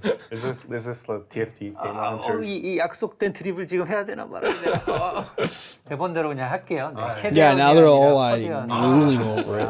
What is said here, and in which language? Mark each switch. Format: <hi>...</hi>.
<en>Is this the TFT game hunters?</en> <ko>이 약속된 드립을 지금 해야 되나 말아야 되나. 대본대로 그냥 할게요. 네.</ko> <en>Yeah, now they're all like drooling over it.</en>